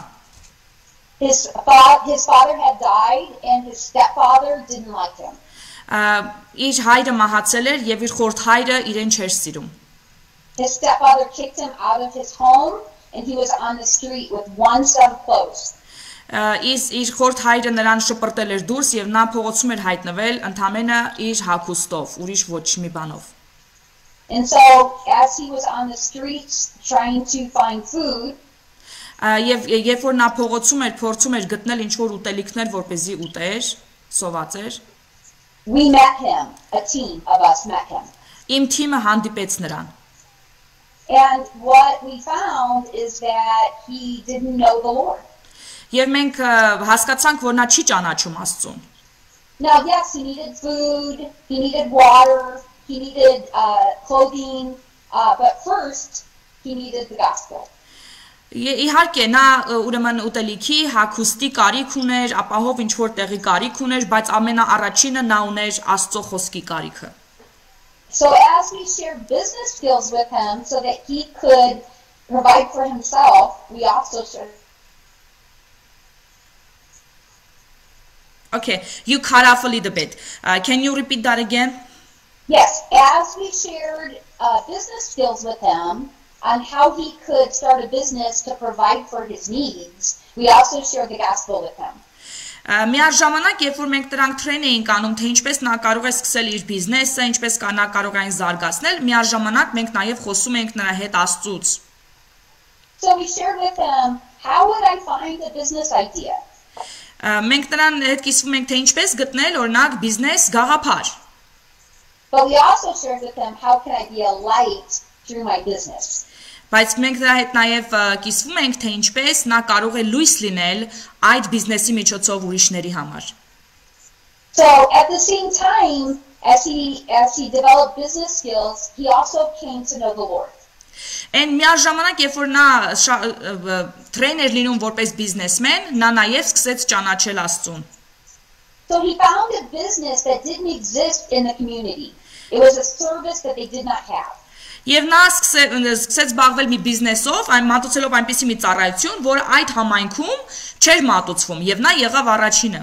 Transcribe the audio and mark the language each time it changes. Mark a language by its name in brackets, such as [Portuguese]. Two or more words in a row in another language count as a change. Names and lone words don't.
[English] His father had died and his stepfather didn't like him. [Armenian] Իր հայրը մահացել էր եւ իր խորթ հայրը իրեն չէր սիրում։ [English] His stepfather kicked him out of his home, and he was on the street with one set of clothes. [Armenian] Իր խորթ հայրը նրան շպրտել էր դուրս եւ նա փողոցում էր հայտնվել ընդամենը իր հագուստով, ուրիշ ոչ մի բանով. [English] And so, as he was on the streets trying to find food, [Armenian] Եվ երբ որ նա փողոցում էր, փորձում էր գտնել ինչ-որ ուտելիքներ, որպեսզի ուտեր, սոված էր. [English] we met him, a team of us met him. [Armenian] Իմ թիմը հանդիպեց նրան. [English] And what we found is that he didn't know the Lord. [Armenian] Եվ մենք հասկացանք, որ նա չի ճանաչում Աստծուն. [English] Now, yes, he needed food, he needed water, he needed clothing, but first, he needed the gospel. [Armenian] Իհարկե նա ուրեմն ուտելիքի, հագուստի կարիք ուներ, ապահով ինչ-որ տեղի կարիք ուներ, բայց ամենաառաջինը նա ուներ Աստծո խոսքի կարիքը. [English] So as we shared business skills with him so that he could provide for himself, we also shared. Okay, you cut off a little bit. Can you repeat that again? Yes, as we shared business skills with him on how he could start a business to provide for his needs, we also shared the gospel with him. [Armenian] Միաժամանակ, երբ որ մենք դրանք տրեյն էինք անում, թե ինչպես նա կարող է սկսել իր բիզնեսը, ինչպես նա կարող է այն զարգացնել, միաժամանակ մենք նաև խոսում ենք նրա հետ Աստծուց. [English] So we shared with him, how would I find a business idea? [Armenian] Մենք նրան հետ կիսվում ենք, թե ինչպես գտնել օրինակ բիզնես գաղափար. [English] But we also shared with him, how can I be a light through my business? [Armenian] Բայց մենք դրա հետ նաև կիսվում ենք, թե ինչպես նա կարող է լույս լինել այդ բիզնեսի միջոցով ուրիշների համար. [English] So at the same time, as he developed business skills, he also came to know the Lord. [Armenian] Այն միաժամանակ, երբ որ նա տրեյներ լինում որպես բիզնեսմեն, նա նաև սկսեց ճանաչել Աստծուն. [English] So he found a business that didn't exist in the community. It was a service that they did not have. [Armenian] Եվ նա սկսեց զբաղվել մի բիզնեսով, այն մատուցելով այնպիսի մի ծառայություն, որ այդ համայնքում չէր մատուցվում, եւ նա եղավ առաջինը.